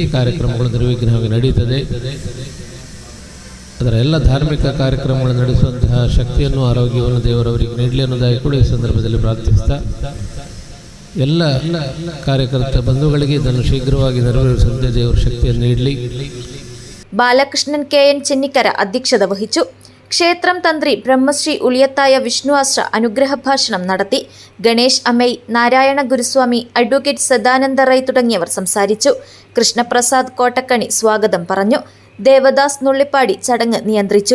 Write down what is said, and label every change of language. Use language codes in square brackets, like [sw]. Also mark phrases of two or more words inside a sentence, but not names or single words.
[kn] ಈ ಕಾರ್ಯಕ್ರಮಗಳು ನಿರ್ವಿಘ್ನವಾಗಿ ನಡೀತದೆ. ಅದರ ಎಲ್ಲ ಧಾರ್ಮಿಕ ಕಾರ್ಯಕ್ರಮಗಳು ನಡೆಸುವಂತಹ ಶಕ್ತಿಯನ್ನು, ಆರೋಗ್ಯವನ್ನು ದೇವರವರಿಗೆ ನೀಡಲಿ ಅನ್ನೋದಾಗಿ ಕೂಡ ಈ ಸಂದರ್ಭದಲ್ಲಿ ಪ್ರಾರ್ಥಿಸ್ತಾ, ಎಲ್ಲ ಕಾರ್ಯಕರ್ತ ಬಂಧುಗಳಿಗೆ ಇದನ್ನು ಶೀಘ್ರವಾಗಿ ನೆರವೇರಿಸುವಂತೆ ದೇವರ ಶಕ್ತಿಯನ್ನು ನೀಡಲಿ. [ml] ബാലകൃഷ്ണൻ KN ചെന്നിക്കര അധ്യക്ഷത വഹിച്ചു. ക്ഷേത്രം തന്ത്രി ബ്രഹ്മശ്രീ ഉളിയത്തായ വിഷ്ണുവാസ്ര അനുഗ്രഹ ഭാഷണം നടത്തി. ഗണേഷ് അമൈ, നാരായണ ഗുരുസ്വാമി, അഡ്വക്കേറ്റ് സദാനന്ദ റൈ തുടങ്ങിയവർ സംസാരിച്ചു. കൃഷ്ണപ്രസാദ് കോട്ടക്കണി സ്വാഗതം പറഞ്ഞു. ദേവദാസ് നുള്ളിപ്പാടി ചടങ്ങ് നിയന്ത്രിച്ചു.